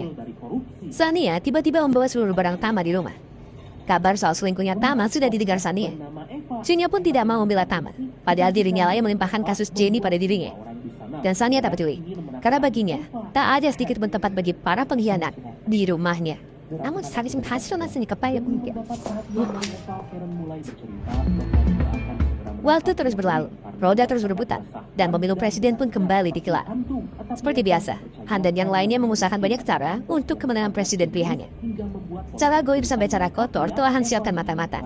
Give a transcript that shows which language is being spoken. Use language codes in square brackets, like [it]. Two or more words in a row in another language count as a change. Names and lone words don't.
[id] Sania tiba-tiba membawa seluruh barang Tama di rumah. Kabar soal selingkuhnya Tama sudah didengar Sania. Sunyo pun tidak mau membela Tama, padahal dirinya lah yang melimpahkan kasus Jenny pada dirinya. Dan Sania tak peduli, karena baginya tak ada sedikit pun tempat bagi para pengkhianat di rumahnya. Namun saat [ko] 지금 다 실어놨으니까 빨리 옮겨. [id] Waktu terus berlalu, roda terus berputar, dan pemilu presiden pun kembali digelar. Seperti biasa, Han dan yang lainnya mengusahakan banyak cara untuk kemenangan presiden pilihannya. Cara goib sampai cara kotor telah Han siapkan mata-mata.